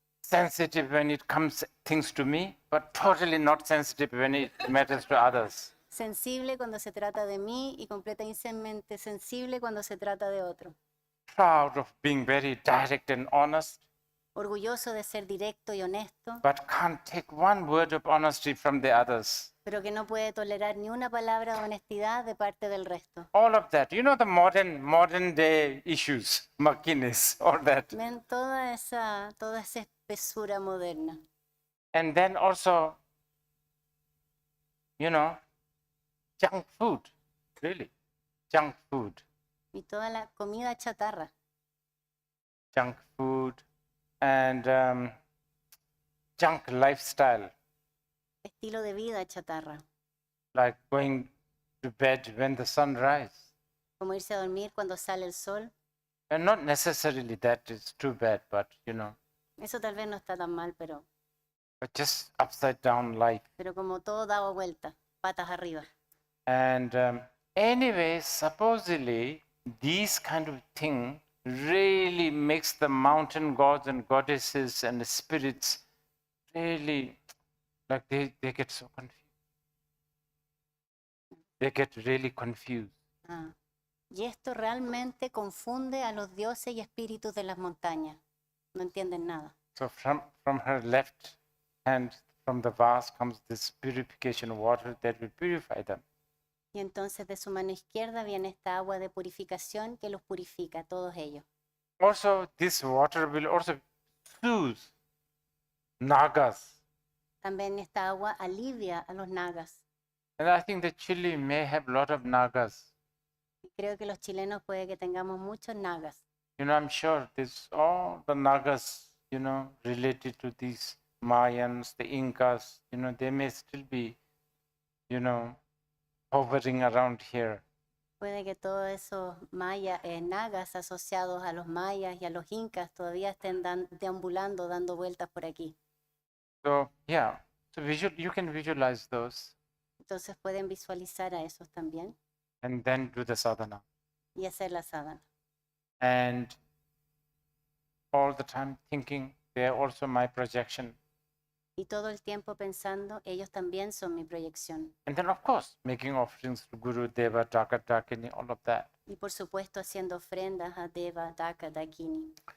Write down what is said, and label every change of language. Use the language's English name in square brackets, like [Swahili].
[English] Sensitive when it comes things to me, but totally not sensitive when it matters to others. [Spanish] Sensible cuando se trata de mí y completamente sensible cuando se trata de otro. [English] Proud of being very direct and honest, [Spanish] Orgulloso de ser directo y honesto, [English] but can't take one word of honesty from the others. [Spanish] pero que no puede tolerar ni una palabra de honestidad de parte del resto. [English] All of that, the modern day issues, muckiness, all that. [Spanish] Ven toda esa espesura moderna. [English] And then also, junk food, really, junk food. [Spanish] Y toda la comida chatarra. [English] Junk food and junk lifestyle, [Spanish] Estilo de vida chatarra. [English] like going to bed when the sun rises. [Spanish] Como irse a dormir cuando sale el sol. [English] And not necessarily that is too bad, but [Spanish] Eso tal vez no está tan mal, pero [English] just upside down life. [Spanish] como todo dado vuelta, patas arriba. [English] And anyway, supposedly these kind of thing really makes the mountain gods and goddesses and the spirits really, like they get so confused. They get really confused. [Spanish] Y esto realmente confunde a los dioses y espíritus de las montañas. No entienden nada. [English] So from her left hand, from the vase comes this purification water that will purify them. [Spanish] Y entonces de su mano izquierda viene esta agua de purificación que los purifica, todos ellos. [English] Also, this water will also soothe nagas. [Spanish] También esta agua alivia a los nagas. [English] And I think that Chile may have a lot of nagas. [Spanish] Y creo que los chilenos puede que tengamos muchos nagas. [English] I'm sure there's all the nagas, related to these Mayans, the Incas, they may still be, hovering around here. [Spanish] Puede que todos esos nagas asociados a los mayas y a los incas todavía estén deambulando, dando vueltas por aquí. [English] So, yeah, you can visualize those. [Spanish] Entonces pueden visualizar a esos también. [English] And then do the sadhana. [Spanish] Y hacer la sadhana. [English] And all the time thinking they are also my projection. [Spanish] Y todo el tiempo pensando, ellos también son mi proyección. [English] And then, of course, making offerings to Guru, Deva, Daka, Dakini, all of that. [Spanish] Y por supuesto haciendo ofrendas a Deva, Daka, Dakini,